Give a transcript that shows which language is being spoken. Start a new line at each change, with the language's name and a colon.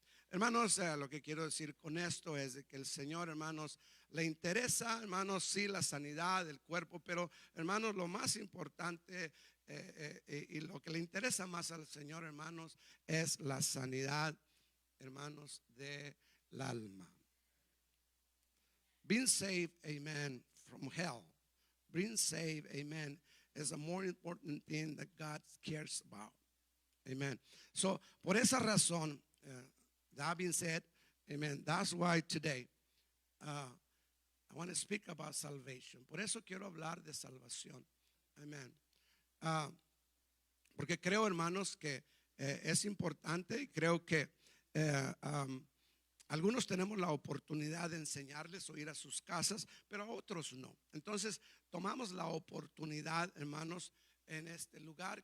Spanish: Hermanos, lo que quiero decir con esto es de que el Señor, hermanos, le interesa, hermanos, sí, la sanidad del cuerpo, pero, hermanos, lo más importante y lo que le interesa más al Señor, hermanos, es la sanidad, hermanos, del alma.
English: Being saved, amen, from hell, being saved, amen, is a more important thing that God cares about. Amen. So,
Spanish: por esa razón,
English: that being said, amen, that's why today I want to speak about salvation.
Spanish: Por eso quiero hablar de salvación. Amen. Porque creo, hermanos, que es importante y creo que algunos tenemos la oportunidad de enseñarles o ir a sus casas, pero a otros no. Entonces, tomamos la oportunidad, hermanos, en este lugar.